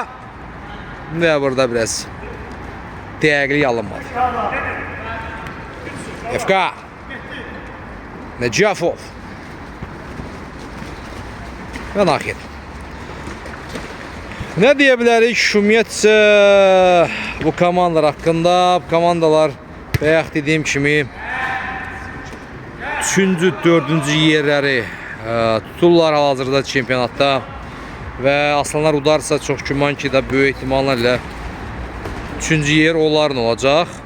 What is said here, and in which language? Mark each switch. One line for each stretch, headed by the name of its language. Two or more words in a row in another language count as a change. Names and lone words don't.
Turkish: Ve burada biraz değerli alınmadı. FK. Necafov. Ve Nakit. Ne diyebilirik ümumiyyətcə bu komandalar hakkında?
Azerbaijani: Bu komandalar bayaq dediyim kimi 3-cü, 4-cü yerləri tuturlar hal-hazırda çempionatda. Və Aslanlar udarsa çox güman ki də böyük ehtimallarla 3-cü yer onların olacaq.